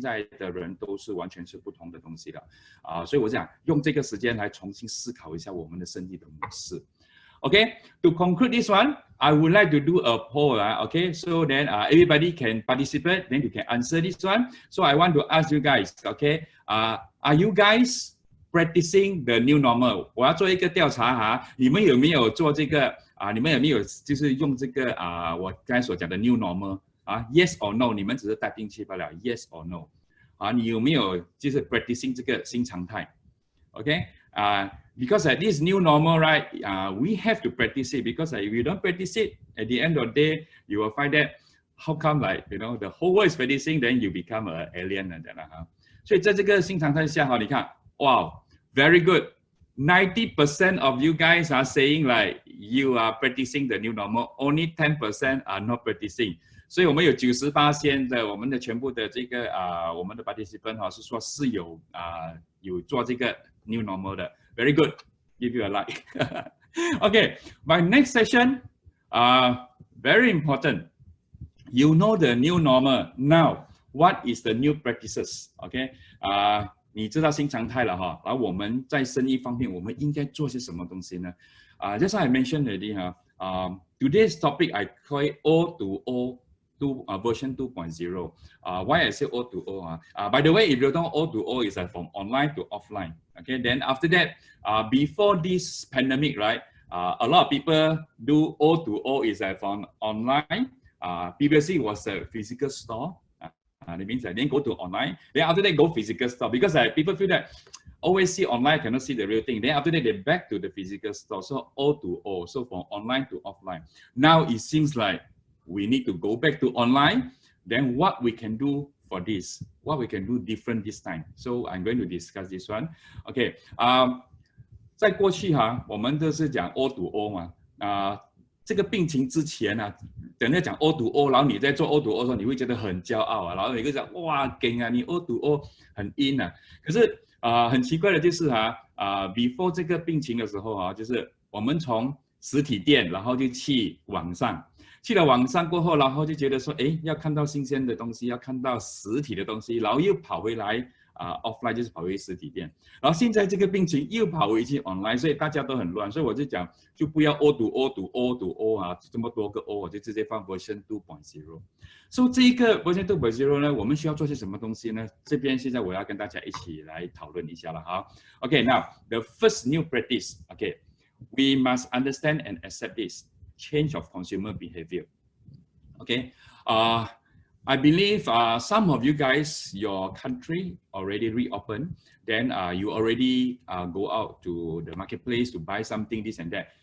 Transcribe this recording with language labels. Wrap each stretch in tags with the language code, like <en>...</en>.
<zh>现在的人都是完全是不同的东西了所以我想用这个时间来重新思考一下我们的生意的模式。</zh> <en>Okay, to conclude this one, I would like to do a poll. Okay, so then everybody can participate, then you can answer this one. So I want to ask you guys, okay, are you guys practicing the new normal?</en> <zh>我要做一个调查你们有没有做这个你们有没有就是用这个我刚才所讲的</zh> <en>new normal yes or no？</en> <zh>你们只是带进去罢了 ，</zh> <en>yes or no？</en> <zh>你有没有就是 practicing 这个新常态 ？</zh> <en>Okay， because this new normal, right? We have to practice it because if you don't practice it, at the end of the day, you will find that how come the whole world is practicing, then you become an alien</en> <zh>所以在这个新常态下你看。</zh> <en>Wow, very good. 90% of you guys are saying you are practicing the new normal. Only 10% are not practicing. 所以我们有98%的我们的全部的这个我们的 participant 是说是有做这个 new normal 的。 Very good. Give you a like. Okay, my next session, very important. You know the new normal. Now, what is the new practices? Okay.</en> <zh>你知道新常态了然后我们在生意方面我们应该做些什么东西呢？</zh> <en>Just like I mentioned already today's topic I call it O2O version 2.0. Why I say O2O? By the way, if you don't know, O2O is from online to offline. Okay, then after that, before this pandemic, right? A lot of people do O2O is from online. Previously it was a physical store. That means I then go to online. Then after that, go physical store because people feel that always see online, cannot see the real thing. Then after that, they back to the physical store. So O2O, so from online to offline. Now it seems like we need to go back to online. Then what we can do for this? What we can do different this time? So I'm going to discuss this one. Okay.</en> <zh>在过去我们都是讲 O2O 嘛，这个病情之前等下讲 O2O， 然后你在做 O2O 的时候，你会觉得很骄傲然后你会讲哇，劲你 O2O 很 in 可是很奇怪的就是before 这个病情的时候就是我们从实体店，然后就去网上，去了网上过后，然后就觉得说，要看到新鲜的东西，要看到实体的东西，然后又跑回来。 offline 就是跑回实体店，然后现在这个病情又跑回去 online， 所以大家都很乱，所以我就讲就不要 O2O 这么多个 O， 我就直接放 version 2.0。所以这一个 version 2.0 呢，我们需要做些什么东西呢？这边现在我要跟大家一起来讨论一下了哈。</zh> <en>Okay, now the first new practice, okay, we must understand and accept this change of consumer behavior. Okay, I believe some of you guys, your country already reopened. Then you already go out to the marketplace to buy something, this and that.</en>